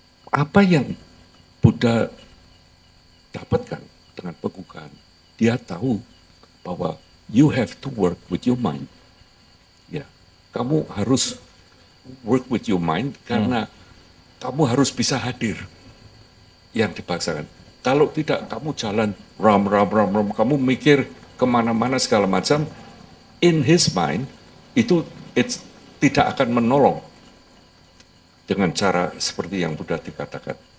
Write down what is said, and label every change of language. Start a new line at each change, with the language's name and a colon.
Indonesian: Apa yang Buddha dapatkan dengan penggunaan? Dia tahu bahwa
English: you have to work with your mind.
Indonesian: Ya, kamu harus
English: work with your mind
Indonesian: karena kamu harus bisa hadir yang dipaksakan. Kalau tidak, kamu jalan ram, kamu mikir kemana-mana segala macam,
English: in his mind,
Indonesian: itu tidak akan menolong dengan cara seperti yang Buddha dikatakan.